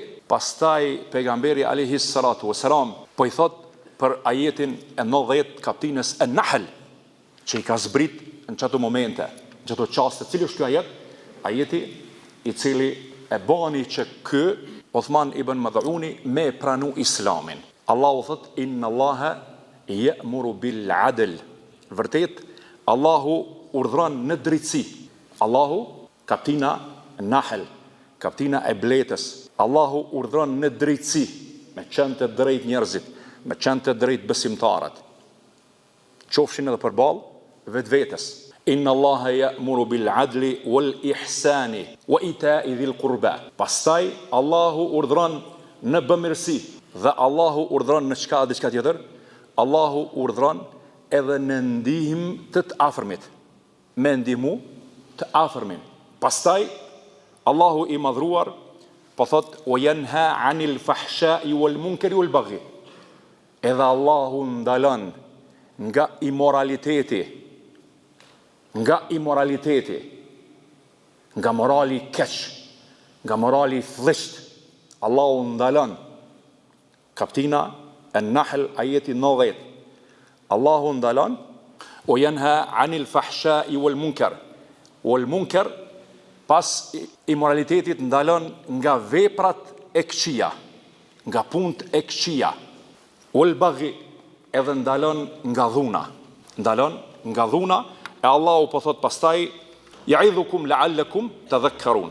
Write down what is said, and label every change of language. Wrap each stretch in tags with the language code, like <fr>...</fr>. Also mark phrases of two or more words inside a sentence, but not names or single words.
<sq>Pastaj pejgamberi</sq> <ar>عليه الصلاة والسلام</ar> <sq>po i thot për ajetin e 90 kapitullit An-Nahl, që i ka zbrit në çato momente, në çato çaste. Cili është ky ajet? Ajeti i cili e bani që ky Uthman ibn Mad'uni me pranu Islamin.</sq> <ar>Allahu thot إن الله يأمر بالعدل.</ar> <sq>Vërtet Allahu urdhron në drejtësi. Allahu, kaptina Nahl, kaptina e Bletës. Allahu urdhron në drejtësi, me qenë të drejt njerëzit, me qenë të drejt besimtarët. Qofshin edhe përballë vetvetes.</sq> <ar>إن الله يأمر بالعدل والإحسان وإيتاء ذي القربى.</ar> <sq>Pastaj Allahu urdhron në bamirësi dhe Allahu urdhron në çka diçka tjetër? Allahu urdhron edhe në ndihmë të afërmit. Me ndihmu të afërmin. Pastaj Allahu i madhruar po thot</sq> <ar>وينهى عن الفحشاء والمنكر والبغي.</ar> <sq>Edhe Allahu ndalon nga imoraliteti, nga morali keq, nga morali thjesht. Allahu ndalon. Kaptina An-Nahl ajeti 90.</sq> <ar>Allahu ndalon وينهى عن الفحشاء والمنكر. والمنكر</ar> <sq>pas imoralitetit ndalon nga veprat e këqija, nga punët e këqija.</sq> <ar>والبغي</ar> <sq>edhe ndalon nga dhuna. Ndalon nga dhuna. E Allahu po thot pastaj</sq> <ar>يعظكم لعلكم تذكرون.</ar>